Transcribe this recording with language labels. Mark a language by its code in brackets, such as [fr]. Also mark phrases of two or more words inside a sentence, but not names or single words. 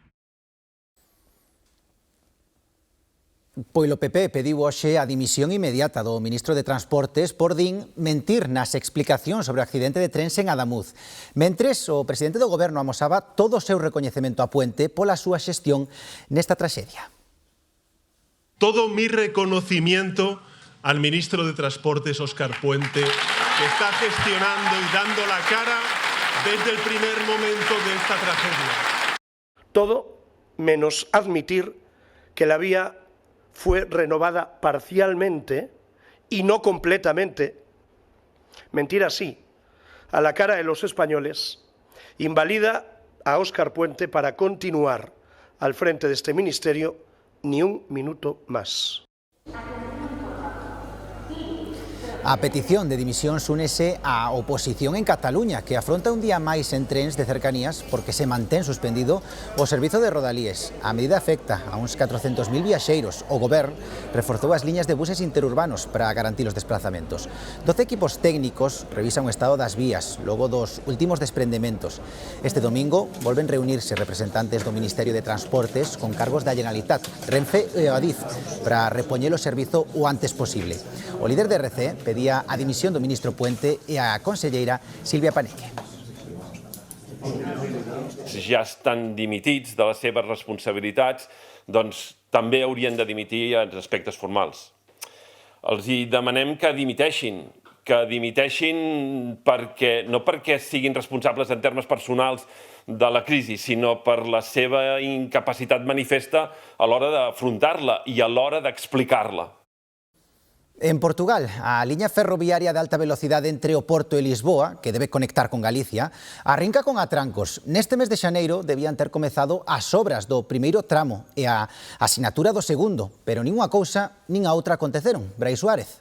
[gl] Pois o PP pediu hoxe a dimisión inmediata do ministro de Transportes por mentir nas explicacións sobre o accidente de trens en Adamuz. Mentres, o presidente do Goberno amosaba todo o seu recoñecemento a Puente pola súa xestión nesta traxedia. [es] Todo mi reconocimiento al ministro de Transportes, Óscar Puente, que está gestionando y dando la cara desde el primer momento de esta tragedia. Todo menos admitir que la vía fue renovada parcialmente y no completamente. Mentir así, a la cara de los españoles, invalida a Óscar Puente para continuar al frente de este ministerio ni un minuto más. [gl] A petición de dimisión únese á oposición en Cataluña, que afronta un día máis en trens de cercanías porque se mantén suspendido o servizo de Rodalíes. A medida afecta a uns 400.000 viaxeiros. O Govern reforzou as liñas de buses interurbanos para garantir os desplazamentos. 12 equipos técnicos revisan o estado das vías logo dos últimos desprendementos. Este domingo volven reunirse representantes do Ministerio de Transportes con cargos da Generalitat, Renfe e Adif para repoñer o servizo o antes posible. O líder de RC pedía a dimisión do ministro Puente e a conselleira Silvia Paneque. [ca] Si ja estan dimitits de les seves responsabilitats, doncs també haurien de dimitir en aspectes formals. Els hi demanem que dimiteixin perquè, no perquè siguin responsables en termes personals de la crisi, sinó per la seva incapacitat manifesta a l'hora d'afrontar-la i a l'hora d'explicar-la. [gl] En Portugal, a liña ferroviaria de alta velocidade entre o Porto e Lisboa, que debe conectar con Galicia, arrinca con atrancos. Neste mes de xaneiro debían ter comezado as obras do primeiro tramo e a asinatura do segundo, pero nin unha cousa nin a outra aconteceron. Brais Suárez.